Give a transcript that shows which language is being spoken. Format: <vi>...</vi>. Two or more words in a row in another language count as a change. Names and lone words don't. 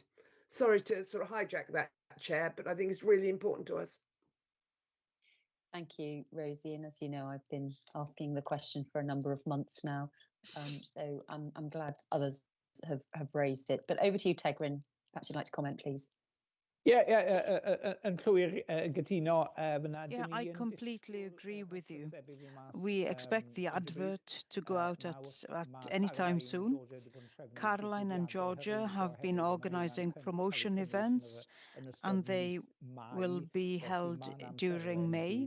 <en>Sorry to sort of hijack that, Chair, but I think it's really important to us. Thank you, Rosie. And as you know, I've been asking the question for a number of months now. So I'm glad others have raised it. But over to you, Tegrin. Perhaps you'd like to comment, please.</en> <cy>Yn llwyr gytuno</cy> <en>Yeah, I completely agree with you. We expect the advert to go out at any time soon. Caroline and Georgia have been organising promotion events, and they will be held during May.</en>